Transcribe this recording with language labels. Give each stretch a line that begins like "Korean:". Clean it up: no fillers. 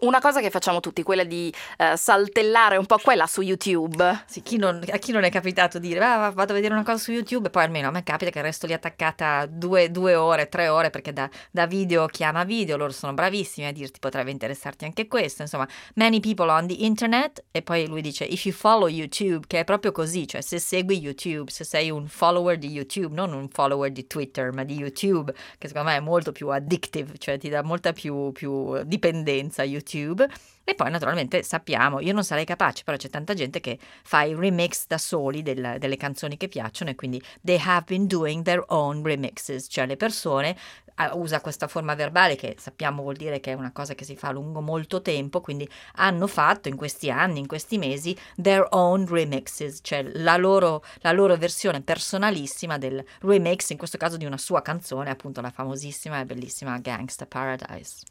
Italian: Una cosa che facciamo tutti, quella di saltellare un po' quella su YouTube. Sì, a chi non è capitato dire vado a vedere una cosa su YouTube, e poi almeno a me capita che resto lì attaccata due ore, tre ore, perché da video chiama video. Loro sono bravissimi a dirti: potrebbe interessarti anche questo.
English: Insomma, many people on the internet.
Italian: E poi lui dice:
English: if you follow YouTube,
Italian: che è proprio così, cioè se segui YouTube, se sei un follower di YouTube, non un follower di Twitter, ma di YouTube, che secondo me è molto più addictive, cioè ti dà molta più dipendenza YouTube. E poi naturalmente sappiamo, io non sarei capace, però c'è tanta gente che fa i remix da soli delle canzoni che piacciono, e quindi
English: they have been doing their own remixes,
Italian: cioè le persone usa questa forma verbale che sappiamo vuol dire che è una cosa che si fa lungo molto tempo, quindi hanno fatto in questi anni, in questi mesi,
English: their own remixes,
Italian: cioè la loro versione personalissima del remix, in questo caso di una sua canzone, appunto la famosissima e bellissima Gangsta Paradise.